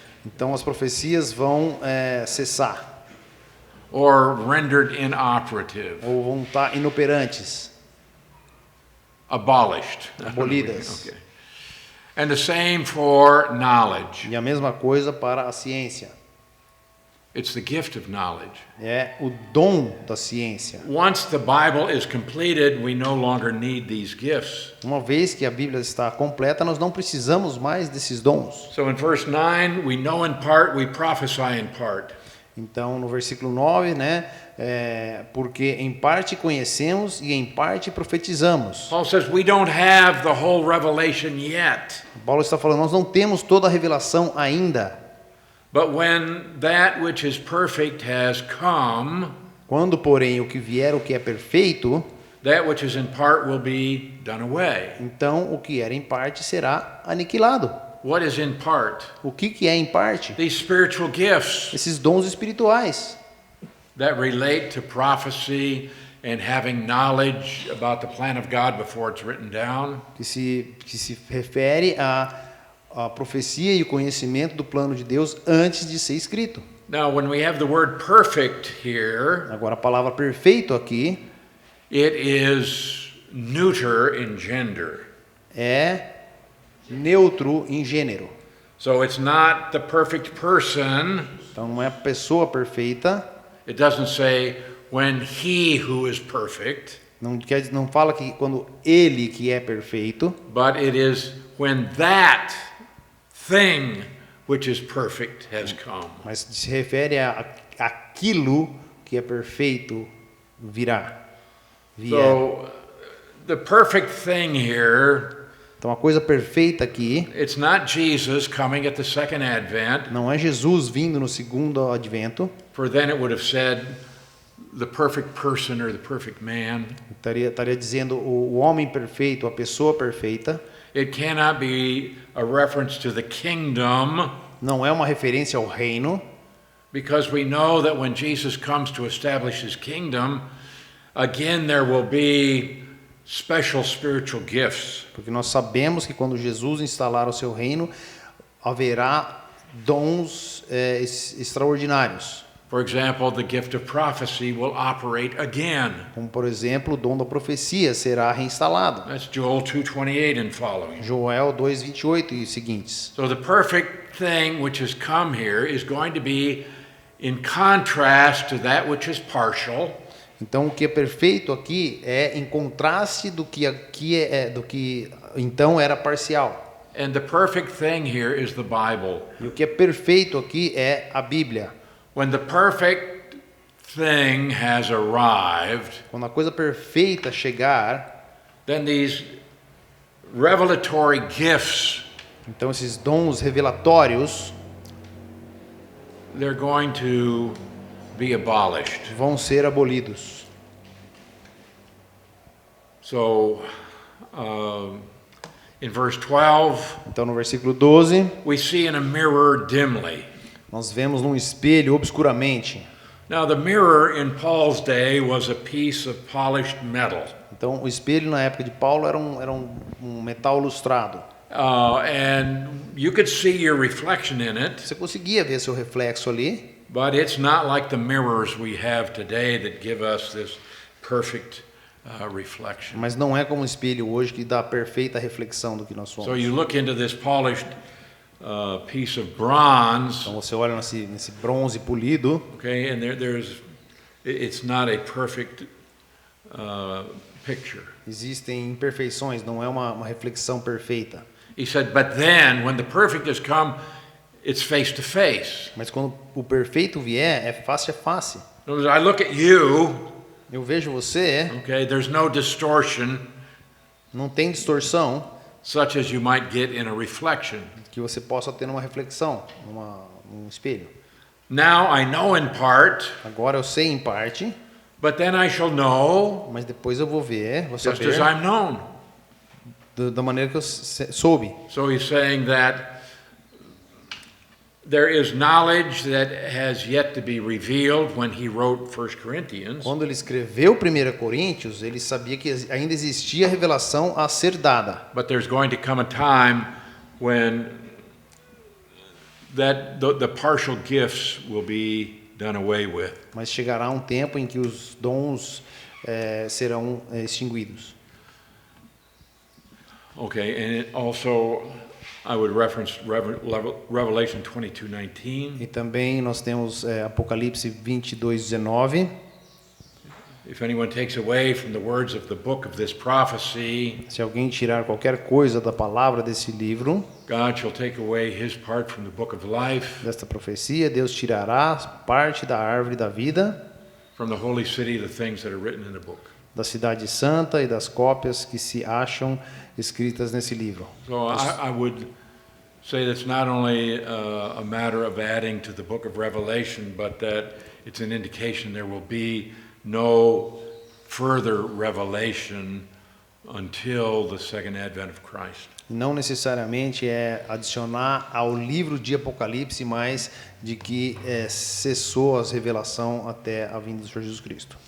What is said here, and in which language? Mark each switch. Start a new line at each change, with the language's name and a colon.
Portuguese: Então as profecias vão cessar,
English: or rendered inoperative,
Portuguese: ou vão estar inoperantes,
English: abolished.
Portuguese: abolidas.
English: Okay. And the same for knowledge.
Portuguese: E a mesma coisa para a ciência.
English: It's the gift of knowledge.
Portuguese: É o dom da ciência.
English: Once the Bible is completed, we no longer need these gifts.
Portuguese: Uma vez que a Bíblia está completa, nós não precisamos mais desses dons.
English: So in verse 9, we know in part, we prophesy in part.
Portuguese: Então, no versículo 9, né, porque em parte conhecemos e em parte profetizamos.
English: Paul says we don't have the whole revelation yet.
Portuguese: Paulo está falando, nós não temos toda a revelação ainda.
English: But when that which is perfect has come,
Portuguese: Quando, porém, o que vier, o que é perfeito,
English: that which is in part will be done away.
Portuguese: então o que era em parte será aniquilado.
English: What is in part?
Portuguese: O que é em parte?
English: These spiritual gifts
Portuguese: Esses dons espirituais,
English: that relate to prophecy and having knowledge about the plan of God before it's written down.
Portuguese: que se refere à profecia e o conhecimento do plano de Deus antes de ser escrito.
English: Now, when we have the word perfect here,
Portuguese: Agora, a palavra perfeito aqui
English: it is neuter in gender.
Portuguese: é neutro em gênero.
English: So it's not the perfect person.
Portuguese: Então, não é a pessoa perfeita.
English: It doesn't say when he who is perfect,
Portuguese: Não fala que quando ele que é perfeito,
English: but it is when that thing which is perfect has come.
Portuguese: mas se refere àquilo que é perfeito virá. Vier.
English: So the perfect thing here,
Portuguese: Então a coisa perfeita aqui
English: it's not Jesus coming at the second advent,
Portuguese: não é Jesus vindo no segundo advento.
English: for then it would have said the perfect person or the perfect man.
Portuguese: Estaria dizendo o homem perfeito, a pessoa perfeita.
English: It cannot be a reference to the kingdom,
Portuguese: Não é uma referência ao reino,
English: because we know that when Jesus comes to establish his kingdom, again there will be special spiritual gifts.
Portuguese: porque nós sabemos que quando Jesus instalar o seu reino, haverá dons extraordinários.
English: For example, the gift of prophecy will operate again.
Portuguese: Como, por exemplo, o dom da profecia será reinstalado.
English: That's Joel 2:28 and following.
Portuguese: Joel 2:28 e seguintes.
English: So the perfect thing which has come here is going to be in contrast to that which is partial.
Portuguese: Então, o que é perfeito aqui é em contraste do que do que então era parcial.
English: And the perfect thing here is the Bible.
Portuguese: E o que é perfeito aqui é a Bíblia.
English: When the perfect thing has arrived,
Portuguese: Quando a coisa perfeita chegar,
English: then these revelatory gifts,
Portuguese: então esses dons revelatórios
English: they're going to be abolished.
Portuguese: vão ser abolidos.
English: So, in verse 12,
Portuguese: Então, no versículo 12,
English: we see in a mirror dimly.
Portuguese: nós vemos num espelho obscuramente.
English: Now, the mirror in Paul's day was a piece of polished metal.
Portuguese: Então, o espelho na época de Paulo era um metal lustrado.
English: And you could see your reflection in it,
Portuguese: Você conseguia ver seu reflexo ali,
English: but it's not like the mirrors we have today that give us this perfect reflection.
Portuguese: mas não é como o espelho hoje que dá a perfeita reflexão do que nós
English: So
Portuguese: somos.
English: you look into this polished piece of bronze,
Portuguese: Então você olha nesse bronze polido,
English: okay, and it's not a perfect picture.
Portuguese: existem imperfeições, não é uma reflexão perfeita.
English: He said, but then when the perfect has come, it's face to face.
Portuguese: Mas quando o perfeito vier, é face a face.
English: In other words, I look at you,
Portuguese: Eu vejo você,
English: okay, there's no distortion
Portuguese: não tem distorção
English: such as you might get in a reflection.
Portuguese: que você possa ter numa reflexão, num espelho.
English: Now I know in part,
Portuguese: Agora eu sei em parte,
English: but then I shall know
Portuguese: mas depois eu vou ver, vou
English: just
Portuguese: saber
English: as I'm known.
Portuguese: da maneira que eu soube.
English: So he's saying that there is knowledge that has yet to be revealed when he wrote 1 Corinthians.
Portuguese: Quando ele escreveu 1 Coríntios, ele sabia que ainda existia revelação a ser dada.
English: But there's going to come a time when the partial gifts will be done away with.
Portuguese: Mas chegará um tempo em que os dons serão extinguidos.
English: Okay, and it also I would reference Revelation 22:19.
Portuguese: E também nós temos Apocalipse 22:19.
English: If anyone takes away from the words of the book of this prophecy,
Portuguese: Se alguém tirar qualquer coisa da palavra desse livro,
English: God shall take away his part from the book of life,
Portuguese: desta profecia, Deus tirará parte da árvore da vida,
English: from the holy city, the things that are written in the book.
Portuguese: da cidade santa e das cópias que se acham escritas nesse livro.
English: So I would say that's not only a matter of adding to the book of Revelation, but that it's an indication there will be no further revelation until the second advent of Christ.
Portuguese: Não necessariamente é adicionar ao livro de Apocalipse, mas de que cessou a revelação até a vinda do Senhor Jesus Cristo.